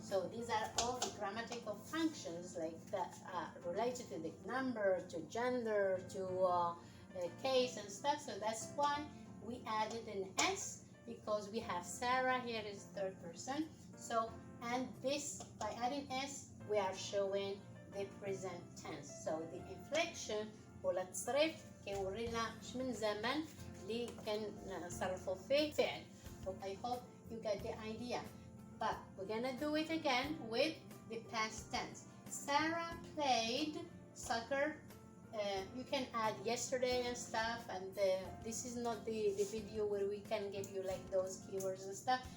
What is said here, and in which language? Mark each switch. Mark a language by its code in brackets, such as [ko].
[en] So these are all the grammatical functions like that related to the number, to gender, to case and stuff. So that's why we added an S, because we have Sarah here is third person. So, and this, by adding S, we are showing the present tense. [ar] So the inflection ولا التصريف كيورينا شمن زمن اللي كنصرفوا فيه فعل. [en] So I hope you get the idea. But we're gonna do it again with the past tense. Sarah played soccer. You can add yesterday and stuff, and this is not the video where we can give you like those keywords and stuff.